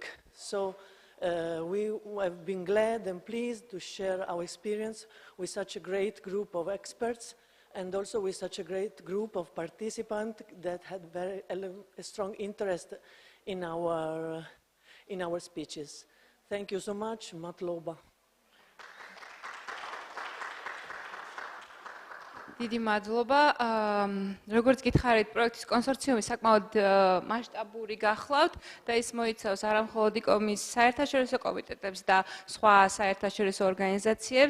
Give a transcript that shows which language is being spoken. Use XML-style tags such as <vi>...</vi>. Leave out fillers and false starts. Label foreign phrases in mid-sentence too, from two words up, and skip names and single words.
<en>So we have been glad and pleased to share our experience with such a great group of experts, and also with such a great group of participants that had a strong interest in our speeches. Thank you so much. Matloba.</en> <ka>დიდი მადლობა. როგორც გითხარით, პროექტის კონსორციუმი საკმაოდ მასშტაბური გახლავთ და ის მოიცავს არამხოლოდ ICOM-ის საერთაშორისო კომიტეტებს და სხვა საერთაშორისო ორგანიზაციებს.</ka>